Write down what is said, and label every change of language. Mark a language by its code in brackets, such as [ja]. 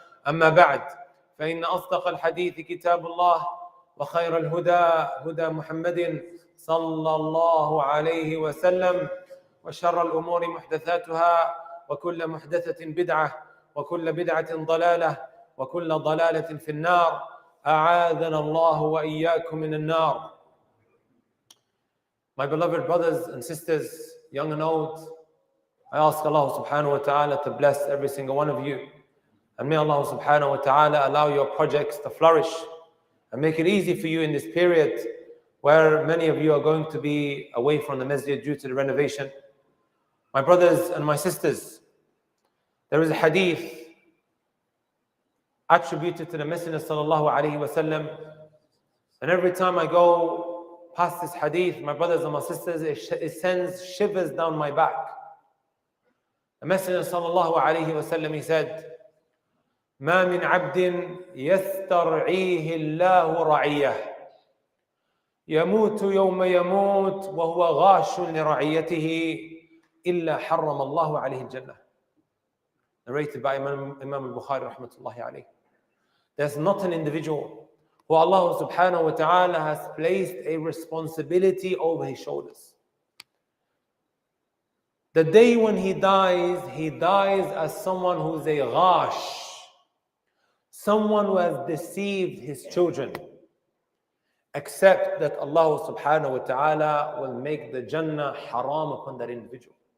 [ar] أما بعد، فإن أصدق الحديث كتاب الله، وخير الهدى هدى محمد صلى الله عليه وسلم، وشر الأمور محدثاتها، وكل محدثة بدعة، وكل بدعة ضلالة، وكل ضلالة في النار. أعاذنا الله وإياكم من النار. [en] My beloved brothers and sisters, young and old, I ask Allah subhanahu wa ta'ala to bless every single one of you. And may Allah subhanahu wa ta'ala allow your projects to flourish and make it easy for you in this period where many of you are going to be away from the masjid due to the renovation. My brothers and my sisters, there is a hadith attributed to the Messenger sallallahu alaihi wasallam, and every time I go past this hadith, my brothers and my sisters, it sends shivers down my back. The Messenger sallallahu alaihi wasallam, he said, [ar] ما من عبد يسترعيه الله رعيه يموت يوم يموت وهو غاش لرعيته إلا حرم الله عليه الجنة. [en] Narrated by Imam al-Bukhari rahmatullahi alayhi. There's not an individual who Allah subhanahu wa ta'ala has placed a responsibility over his shoulders. The day when he dies as someone who's a ghash, someone who has deceived his children, except that Allah subhanahu wa ta'ala will make the Jannah haram upon that individual.